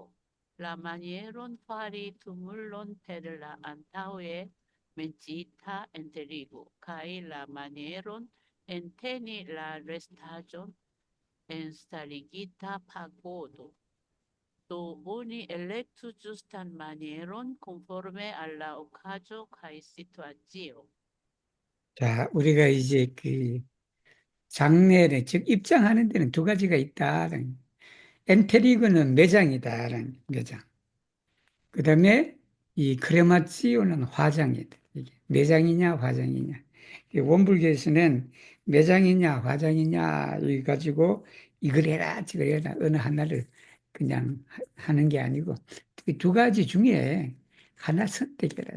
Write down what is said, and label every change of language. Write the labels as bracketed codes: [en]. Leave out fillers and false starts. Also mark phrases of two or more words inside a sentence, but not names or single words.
[eo] La manieron fari tumulon per la antaŭe menciita enterigo kaj la manieron enteni la restaĵon en starigita pagodo. Do oni elektu ĝustan manieron konforme al la okazo kaj situacio. [ko] 자, 우리가 이제 그 장례를, 즉, 입장하는 데는 두 가지가 있다는, 엔테리그는 매장이다라는 매장. 그 다음에 이 크레마치오는 화장이다. 이게 매장이냐, 화장이냐. 이 원불교에서는 매장이냐, 화장이냐, 이 가지고 이걸 해라, 저걸 해라, 어느 하나를 그냥 하는 게 아니고, 이두 가지 중에 하나 선택해라.